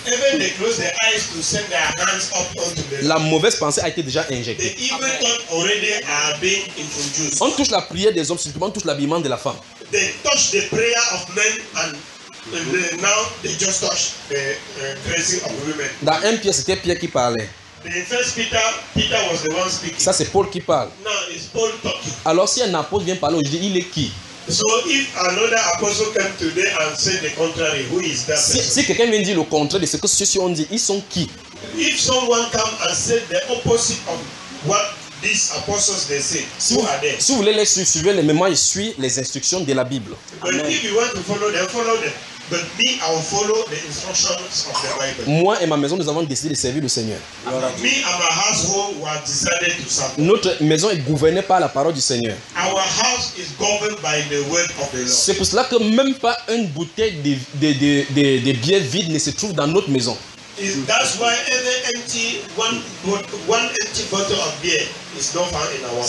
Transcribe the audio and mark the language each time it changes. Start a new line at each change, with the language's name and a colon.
English: even they close their eyes to send their hands up onto them,
French: la mauvaise pensée a été déjà injectée.
English: The evil thought already are being introduced.
French: On touche la prière des hommes, simplement on touche l'habillement de la femme.
English: They touch the prayer of men and now they just touch the dressing of women.
French: Dans 1 Pierre, c'était Pierre qui parlait.
English: In 1 Peter was the one speaking.
French: Ça c'est Paul qui parle.
English: No, it's Paul talking.
French: Alors si un apôtre vient parler, je dis il est qui?
English: So if another apostle came today and said the contrary, who is that person?
French: Si quelqu'un vient dire le contraire de ce que ceux-ci ont dit, ils sont qui?
English: If someone come and said the opposite of what these apostles they said,
French: si vous,
English: who are they?
French: Si vous voulez les suivre, les mêmes, je suis les instructions de la Bible.
English: But amen. If you want to follow them, follow them. But me, I will follow the instructions of the Bible.
French: Moi et ma maison, nous avons décidé de servir le Seigneur.
English: Me and my household were decided to serve.
French: Notre maison est gouvernée par la parole du Seigneur.
English: Our house is governed by the word of the Lord.
French: C'est pour cela que même pas une bouteille de bière vide ne se trouve dans notre maison.
English: That's why every empty one empty bottle of beer is not found in our house.